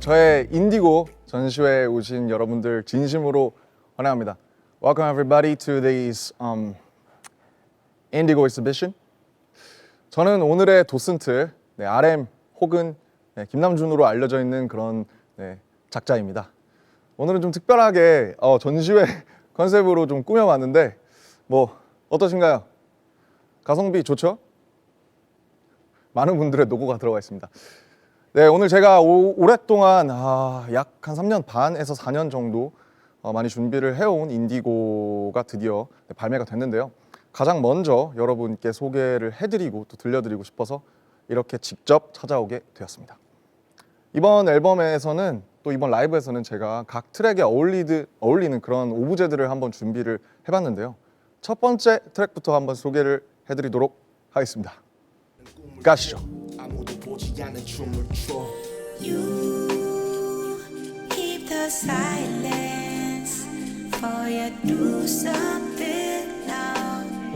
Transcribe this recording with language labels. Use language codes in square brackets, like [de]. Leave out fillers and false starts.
[ko] 저의 인디고 전시회에 오신 여러분들 진심으로 환영합니다. [en] Welcome everybody to this Indigo exhibition. [ko] 저는 오늘의 도슨트 RM 혹은 김남준으로 알려져 있는 그런 작자입니다. 오늘은 좀 특별하게 전시회 컨셉으로 좀 꾸며봤는데 뭐 어떠신가요? 가성비 좋죠? 많은 분들의 노고가 들어가 있습니다. 네, 오늘 제가 오랫동안 약 한 3년 반에서 4년 정도 많이 준비를 해온 인디고가 드디어 발매가 됐는데요. 가장 먼저 여러분께 소개를 해드리고 또 들려드리고 싶어서 이렇게 직접 찾아오게 되었습니다. 이번 앨범에서는 또 이번 라이브에서는 제가 각 트랙에 어울리는 그런 오브제들을 한번 준비를 해봤는데요. 첫 번째 트랙부터 한번 소개를 해드리도록 하겠습니다. 가시죠. 아무도 보지 않는 춤을 춰. [en] You keep the silence for you do something now.